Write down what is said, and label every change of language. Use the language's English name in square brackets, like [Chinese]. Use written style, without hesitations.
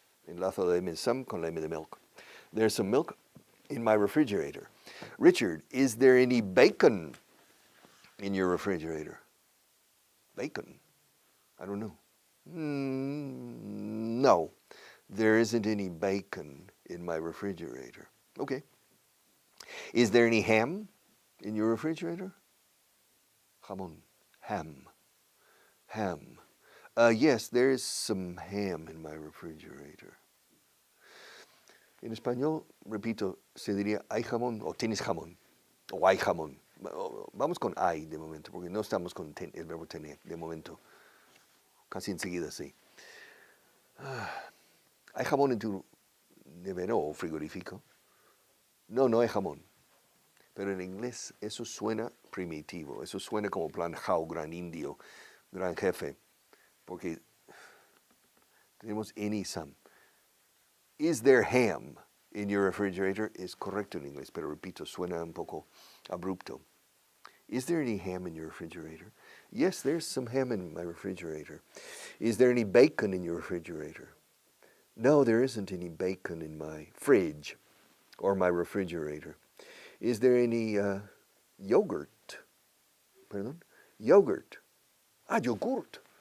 [Spanish] Enlazo la M de some con la M de milk. [English] There's some milk in my refrigerator. Richard, is there any bacon in your refrigerator? Bacon? I don't know. No, there isn't any bacon in my refrigerator. Okay. Is there any ham in your refrigerator? Jamón. Ham. Yes, there is some ham in my refrigerator. [Spanish] En español, repito, se diría hay jamón o tienes jamón o hay jamón. Vamos con hay de momento, porque no estamos con el verbo tener de momento. Casi enseguida sí. ¿Hay jamón en tu nevera o frigorífico? No, no hay jamón. Pero en inglés eso suena primitivo, eso suena como plan how, gran indio, gran jefe, porque tenemos any, some. [English] Is there ham in your refrigerator? [Spanish] Es correcto en inglés, pero repito, suena un poco abrupto. [English] Is there any ham in your refrigerator? Yes, there's some ham in my refrigerator. Is there any bacon in your refrigerator? No, there isn't any bacon in my fridge or my refrigerator. Is there any yogurt? Pardon? Yogurt. Yogurt.